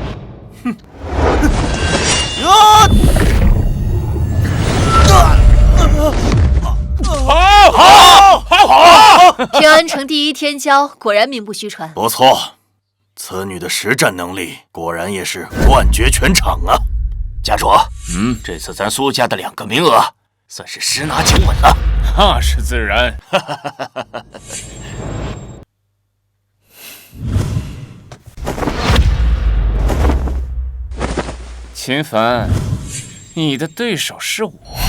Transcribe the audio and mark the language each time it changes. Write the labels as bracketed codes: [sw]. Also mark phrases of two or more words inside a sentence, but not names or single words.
[zh] 好！平安城第一天骄果然名不虛傳。不錯，此女的實戰能力果然也是冠絕全場啊！家主，這次咱蘇家的2個名額算是十拿9穩了。那是自然。秦凡，你的对手是我。